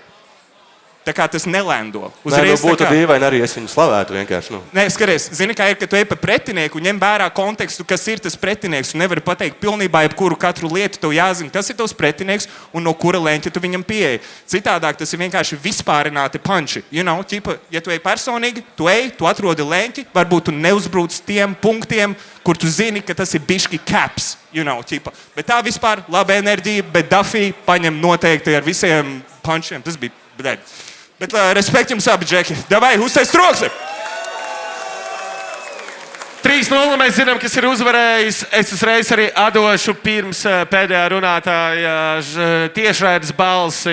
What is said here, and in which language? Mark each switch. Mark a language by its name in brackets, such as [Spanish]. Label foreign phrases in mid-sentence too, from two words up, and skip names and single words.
[Latvian] Tā kā tas nelēndo. Uzreiz būtu dīvaini arī es viņu slavētu vienkārši. Nē, skaties, zini, kā ir, ka tu ej pa pretinieku un ņem vērā kontekstu, kas ir tas pretinieks, un nevari pateikt pilnībā jebkuru katru lietu, tev jāzina, kas ir tavs pretinieks un no kura leņķa tu viņam pieeji. Citādāk tas ir vienkārši vispārināti punči. [English] You know, [Latvian] ķipa, ja tu ej personīgi, tu atrodi leņķi, varbūt tu neuzbrūc tiem punktiem, kur tu zini, ka tas ir bišķi caps, [English] you know, [Latvian] ķipa. Bet tā vispār laba enerģija, bet Dafija paņem noteikti ar visiem punčiem. Tas bija bļaļ. Bet respekt jums abi, Džeki. Davai, uztais troksni! 3-0 mēs zinām, kas ir uzvarējis. Es uzreiz arī atdošu pirms pēdējā runātāja tiešraides balsi.